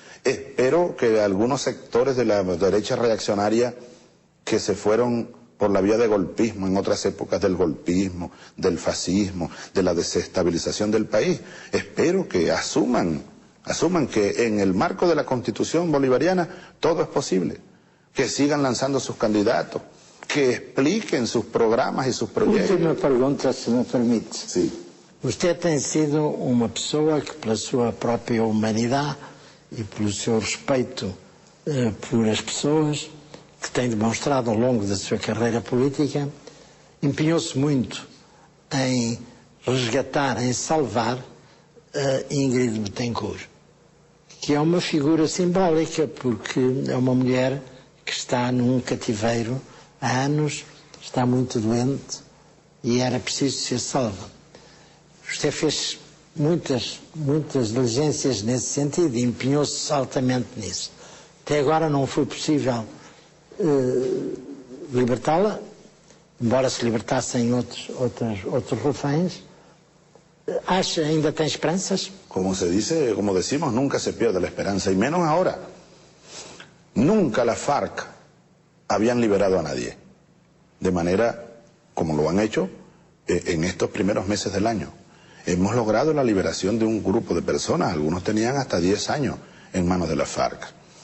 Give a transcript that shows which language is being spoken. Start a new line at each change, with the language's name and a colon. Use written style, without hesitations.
Spanish: Espero que algunos sectores de la derecha reaccionaria que se fueron por la vía de golpismo en otras épocas, del golpismo, del fascismo, de la desestabilización del país, espero que asuman que en el marco de la Constitución bolivariana todo es posible, que sigan lanzando sus candidatos, que expliquen sus programas y sus proyectos.
Portuguese: Última pergunta, se me permite.
Spanish: Sí. Usted
Portuguese: tem sido uma pessoa que, pela sua própria humanidade e pelo seu respeito por as pessoas, que tem demonstrado ao longo da sua carreira política, empenhou-se muito em resgatar, em salvar Ingrid Betancourt, que é uma figura simbólica, porque é uma mulher que está num cativeiro há anos, está muito doente e era preciso ser salva. Você fez muitas diligências nesse sentido e empenhou-se altamente nisso. Até agora não foi possível libertá-la, embora se libertassem outros reféns. ¿Acha, ainda tem
Spanish: esperanzas? Como se dice, como decimos, nunca se pierde la esperanza, y menos ahora. Nunca las FARC habían liberado a nadie, de manera como lo han hecho en estos primeros meses del año. Hemos logrado la liberación de un grupo de personas, algunos tenían hasta 10 años en manos de las FARC.